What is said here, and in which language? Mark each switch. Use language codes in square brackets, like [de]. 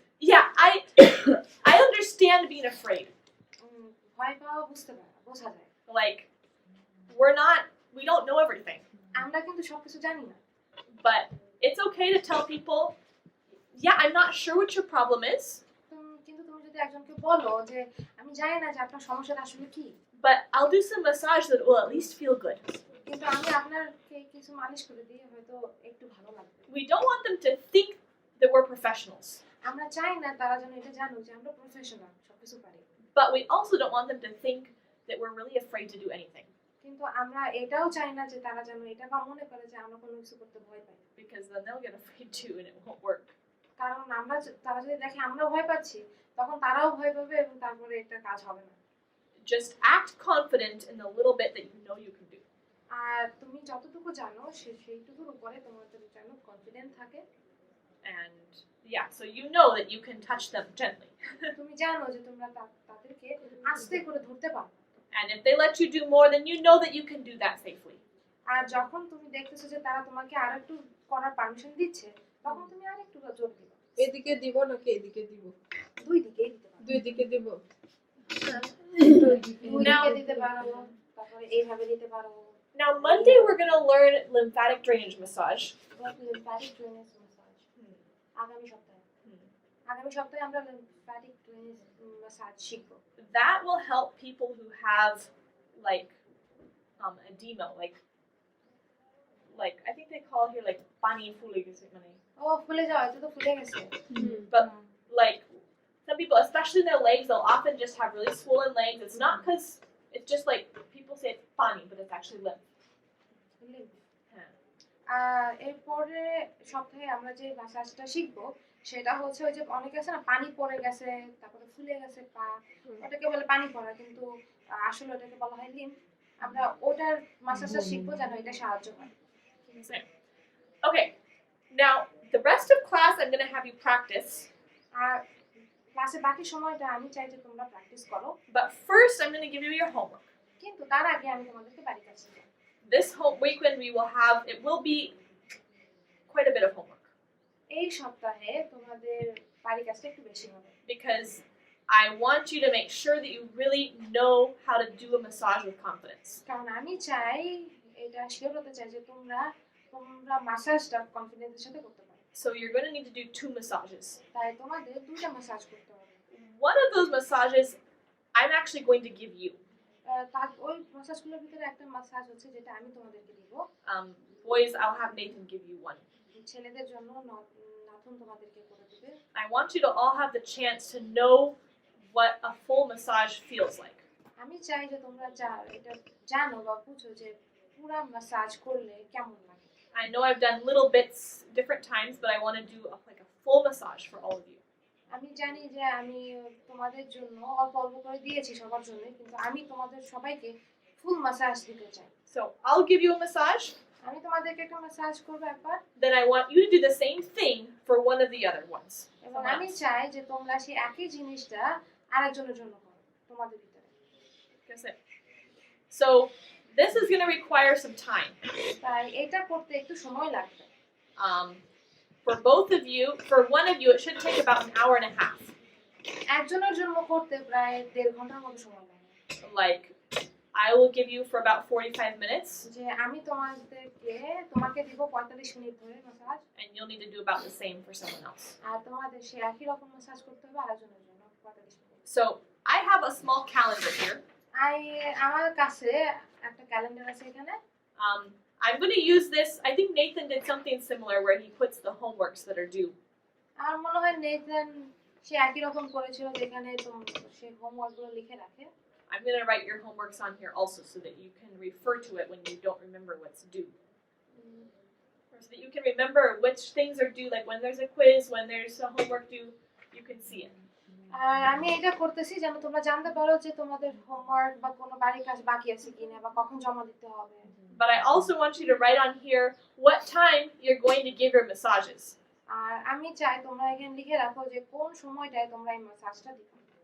[en] Yeah, I understand being afraid. [bn] ভয় পাওয়া বুঝতে পারো, বোঝা যায়। [en] Like we don't know everything, [bn] আমরা কিন্তু সবকিছু জানি না। [en] but it's okay to tell people, yeah, I'm not sure what your problem is, [bn] কিন্তু তুমি যদি একজনকে বলো যে আমি জানি না যে আপনার সমস্যাটা আসলে কি, [en] but I'll do some massage that will at least feel good. [bn] কিন্তু আমি আপনাকে কিছু মালিশ করে দিই, হয়তো একটু ভালো লাগবে। [en] We don't want them to think that we're professionals, [bn] আমরা চাই না তারা যেন এটা জানুক যে আমরা প্রফেশনাল, সবকিছু পারি। [en] but we also don't want them to think that we're really afraid to do anything, [bn] কিন্তু আমরা এটাও চাই না যে তারা যেন এটা বা মনে করে যে আমরা কোনো কিছু করতে ভয় পাই। [en] because then they'll get afraid too and it won't work. [bn] কারণ তারা যদি দেখে আমরা ভয় পাচ্ছি, তখন তারাও ভয় পাবে এবং তারপরে এটা কাজ হবে না। [en] Just act confident in the little bit that you know you can do. [bn] আর তুমি যতটুকু জানো সেইটুকুর উপরে তোমাদের যেন কনফিডেন্ট থাকে। [en] And yeah, so you know that you can touch them gently. [bn] তুমি জানো যে তোমরা তাদেরকে আস্তে করে ধরতে পারো। [en] And if they let you do more, then you know that you can do that safely. [bn] আর যখন তুমি দেখতেছো যে তারা তোমাকে আরেকটু করার পারমিশন দিচ্ছে, তখন তুমি আরেকটু জোর দিবে। এদিকে দিব নাকি এদিকে দিব? দুই দিকেই দিতে পারো। দুই দিকে দিব। দুই দিকে দিতে পারো, তারপরে এইভাবে দিতে পারো। [en] Now, Monday we're going to learn lymphatic drainage massage. [bn] Lymphatic drainage massage আগামী সপ্তাহে আমরা লিম্ফ্যাটিক ড্রেনেজ ম্যাসাজ শিখব। [en] That will help people who have like edema, like I think they call it here like [bn] pani fuli mane. ও ফুলে যাও, এটা তো ফুলে গেছে। [en] But like some people, especially their legs, they'll often just have really swollen legs. It's not because it's just like people say it's pani, but it's actually lymph. [bn] হ্যাঁ। আর এরপরে সপ্তাহে আমরা যে ম্যাসাজটা শিখবো সেটা হচ্ছে ওই যে অনেকে আছে না পানি পড়ে গেছে, তারপরে ফুলে গেছে পা, ওটাকে বলে পানি পড়া, কিন্তু আসলে ওটাকে বলা হয় লিম্ফ। আমরা ওটার ম্যাসাজটা শিখবো যেন এটা সাহায্য করে। [en] Okay, now the rest of class I'm going to have you practice. [bn] আর ক্লাসের বাকি সময়টা আমি চাই যে তোমরা প্র্যাকটিস করো, [en] But first, I'm going to give you your homework. [bn] কিন্তু তার আগে আমি তোমাদেরকে বাড়ির কাজ দেবো। [en] This whole weekend we will have, it will be quite a bit of homework [bn] এই সপ্তাহে তোমাদের বাড়ির কাজটা একটু বেশি হবে, [en] because I want you to make sure that you really know how to do a massage with confidence. [bn] কারণ আমি চাই, এটা শিওর হতে চাই যে তোমরা মাসাজটা কনফিডেন্সের সাথে করতে পারো। [en] So you're going to need to do 2 massages. [bn] তাই তোমাদের 2টা মাসাজ করতে হবে। [en] One of those massages I'm actually going to give you. [bn] তার ওই মাসাজগুলোর ভিতরে একটা মাসাজ হচ্ছে যেটা আমি তোমাদেরকে দিব। [en] Boys, I'll have Nathan give you one. [bn] ছেলেদের জন্য নাথুন তোমাদেরকে করে দিবে। [en] I want you to all have the chance to know what a full massage feels like. [bn] আমি চাই যে তোমরা এটা জানো বা বুঝো যে পুরো মাসাজ করলে কেমন লাগে। [en] I know I've done little bits different times, but I want to do like a full massage for all of you. [bn] আমি জানি যে আমি তোমাদের জন্য অল্প অল্প করে দিয়েছি সবার জন্য, কিন্তু আমি তোমাদের সবাইকে ফুল মাসাজ দিতে চাই। [en] So I'll give you a massage, [bn] আমি তোমাদেরকে একটা মাসাজ করব একবার, [en] then I want you to do the same thing for one of the other ones. [bn] এবং [en] Someone [bn] আমি [en] else. [bn] চাই যে তোমরা সেই একই জিনিসটা আরেকজনের জন্য করো তোমাদের ভিতরে। [en] That's it. So this is going to require some time. [bn] তাই এটা করতে একটু সময় লাগবে। [en] For both of you, for one of you, it should take about an hour and a half. [bn] একজনের জন্য করতে প্রায় 1.5 ঘন্টার মতো সময় লাগে। [en] Like, I will give you for about 45 minutes, [bn] যে আমি তোমাকে দিব 45 মিনিট ধরে massage, [en] and you'll need to do about the same for someone else. [bn] আর তোমাদের সেই একই রকম মাসাজ করতে হবে আরেকজনের জন্য 45 minute. [en] So I have a small calendar here. [bn] আমার কাছে একটা ক্যালেন্ডার আছে এখানে। [en] I'm going to use this. I think Nathan did something similar where he puts the homeworks that are due. [bn] আমার মনে হয় নেথন সে একই রকম করেছিল যেখানে সে হোমওয়ার্কগুলো লিখে রাখে। [en] I'm going to write your homeworks on here also so that you can refer to it when you don't remember what's due. Or so that you can remember which things are due, like when there's a quiz, when there's a homework due, you can see it. [bn] আর আমি এটা করতেছি যেন তোমরা জানতে পারো যে তোমাদের homework বা কোনো বাড়ির কাজ বাকি আছে কিনা বা কখন জমা দিতে হবে। [en] But I also want you to write on here what time you're going to give your massages. [bn] আর আমি চাই তোমরা এখানে লিখে রাখো যে কোন সময়টায় তোমরা এই মাসাজটা দিবে।